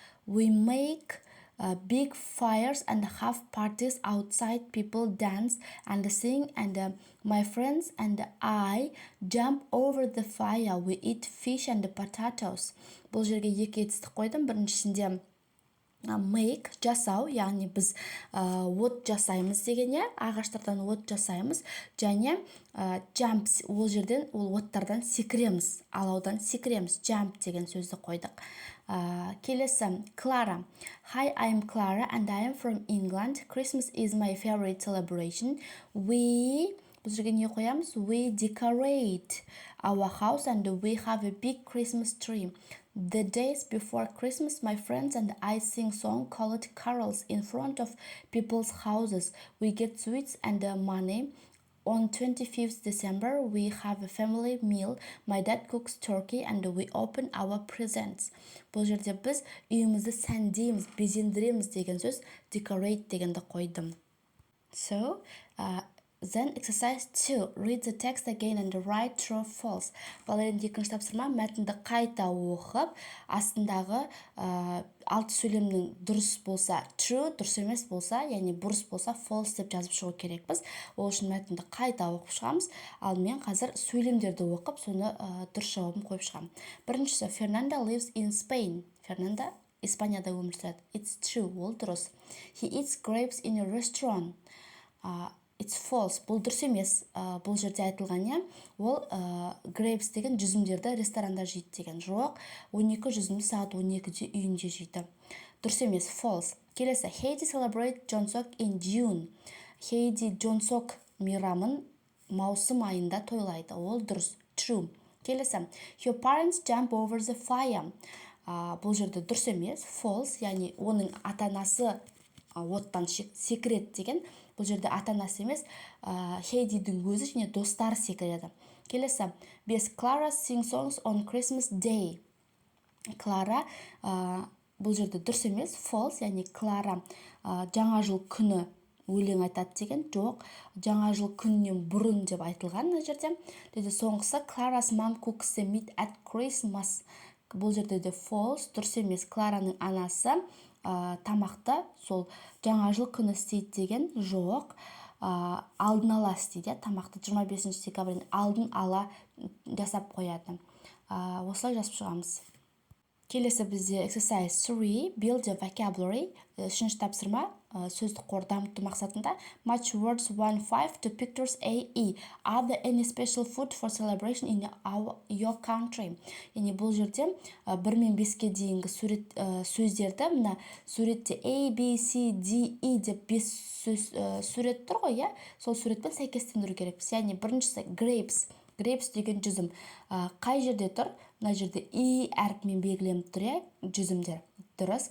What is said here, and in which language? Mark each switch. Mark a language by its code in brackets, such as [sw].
[en] We make big fires and have parties outside. People dance and sing, and my friends and I jump over the fire. We eat fish and potatoes. [kk] Бұл жерге екі етістік қойдым. Біріншісінде make, жасау, яғни біз от жасаймыз деген, ағаштардан от жасаймыз, және jump, ол жерден ол оттардан секіреміз, алаудан секіреміз, jump деген сөзді қойдық. Келесі, Clara. [en] Hi, I'm Clara and I am from England. Christmas is my favorite celebration. [kk] Бұл жерге не қоямыз? [en] We decorate our house and we have a big Christmas tree. The days before Christmas, my friends and I sing songs called carols in front of people's houses. We get sweets and money. On 25th December, we have a family meal. My dad cooks turkey and we open our presents. [kk] Бұл жерде біз үйімізді сәндейміз, безендіреміз деген сөз, decorate дегенді қойдым. [en] So, then exercise 2. Read the text again and write true or false. [kk] Балалардың екінші тапсырма, мәтінді қайта оқып, астындағы алты сөйлемнің дұрыс болса true, дұрыс емес болса, яғни бұрыс болса false деп жазып шығу керекпіз. Ол үшін мәтінді қайта оқып шығамыз. Ал мен қазір сөйлемдерді оқып, соны дұрыс жауабын қойып шығамын. Біріншісі, [en] Fernanda lives in Spain. [kk] Fernanda Испанияда өмір сүреді. [en] It's true, [kk] ол дұрыс. [en] He eats grapes in a restaurant. It's false. [kk] Бұл дұрыс емес. Бұл жерде айтылған, ол grapes деген жүзімдерді ресторанда жейді деген. Жоқ, 12 жүзімді сағат 12-де үйінде жейді. Дұрыс емес, false. Келесі, [en] Heidi celebrate Jonsock in June. [kk] Heidi Jonsock мейрамын маусым айында тойлайды. Ол дұрыс, true. Келесі, [en] Your parents jump over the fire. [kk] Бұл жерде дұрыс емес, false, яғни оның ата-анасы оттан секіреді деген. Бұл жерде ата-анасы емес, Хейдидің өзі және достары секіреді. Келесі, бес, [en] Clara sing songs on Christmas Day. [kk] Clara, бұл жерде дұрыс емес, false, яғни Clara жаңа жыл күні өлең айтады деген. Жоқ, жаңа жыл күнінен бұрын деп айтылған мына жерде. [en] Соңғысы, Clara's mom cooks the meat at Christmas. [kk] Бұл жерде де false, дұрыс емес. Клараның анасы тамақты сол жаңа жыл күні істейді деген. Жоқ, алдын ала істейді, тамақты 25 декабрьден алдын ала жасап қояды. Осылай жазып шығамыз. Келесі бізде [en] exercise 3, build a vocabulary. [kk] Үшінші тапсырма, сөздік қор дамыту мақсатында. [en] Match words 1-5 to pictures A-E. Are there any special food for celebration in your country? [kk] Яғни бұл жерде 1-5-ке дейінгі сөздерді, мына суретте A, B, C, D, E деп 5 сурет тұр ғой, сол суретпен сәйкестендіру керекпіз. Яғни біріншісі grapes. Grapes деген жүзім. Қай жерде тұр? Мына жерде E әрпімен белгіленіп тұр, жүзімдер. Дұрыс.